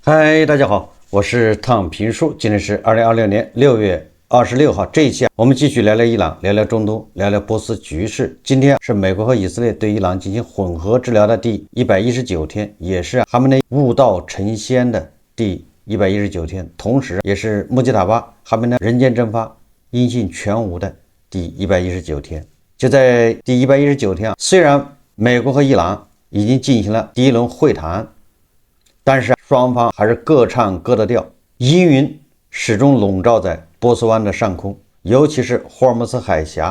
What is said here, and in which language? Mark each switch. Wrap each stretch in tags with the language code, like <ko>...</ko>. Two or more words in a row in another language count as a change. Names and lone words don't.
<zh>嗨，大家好，我是汤平叔，今天是2026年6月26号。这一期我们继續聊聊伊朗，聊聊中東，聊聊波斯局勢。今天是美國和以色列對伊朗進行混合治療的第119天，也是哈梅內悟道成仙的第119天，同時也是穆吉塔巴哈梅內人間蒸發、音信全無的第119天。就在第119天雖然美國和伊朗已經進行了第一輪會談，但是雙方還是各唱各的調，陰雲始終籠罩在波斯灣的上空，尤其是霍爾木茲海峽。</zh>